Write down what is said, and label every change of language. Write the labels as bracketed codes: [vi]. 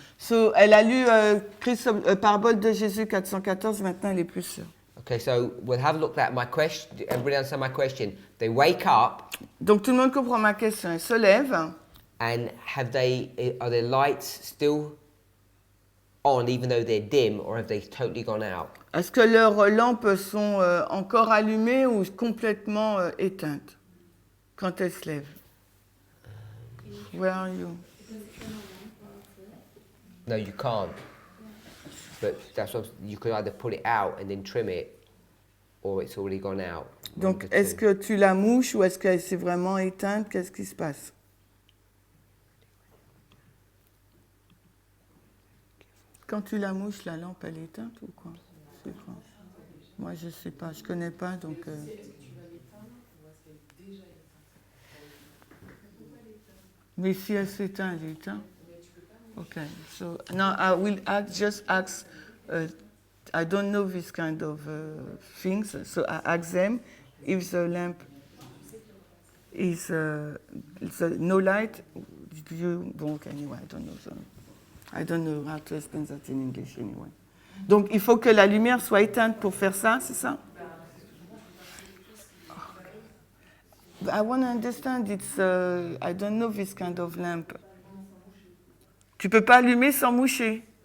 [fr] So, elle a lu Parabole de Jésus 414, maintenant elle est plus sûre. [en] Okay, so we'll have a look at my question. Everybody understand my question? They wake up, [fr] Donc tout le monde comprend ma question. Ils se lèvent. [en] and are their lights still on even though they're dim, or have they totally gone out? [fr] Est-ce que leurs lampes sont encore allumées ou complètement éteintes quand elles se lèvent? [en] Where are you? No, you can't. But that's what you could either pull it out and then trim it, or it's already gone out. [fr] Donc, [en] One of the [fr] est-ce que tu la mouches ou est-ce qu'elle s'est vraiment éteinte? Qu'est-ce qui se passe? Quand tu la mouches, la lampe, elle est éteinte ou quoi? C'est quoi? Moi, je sais pas, je connais pas, donc... Est-ce que tu vas l'éteindre ou est-ce qu'elle est déjà éteinte? Mais si elle s'éteint, elle est éteinte. Mais tu peux pas. [en] Okay, so now I will just ask. I don't know this kind of things, so I ask them if the lamp is no light. Do you? Okay, anyway, I don't know. So I don't know how to explain that in English anyway. [fr] Donc il faut que la lumière soit éteinte pour faire ça, c'est ça? [en] I want to understand. It's I don't know this kind of lamp. [fr] Tu peux pas allumer sans moucher.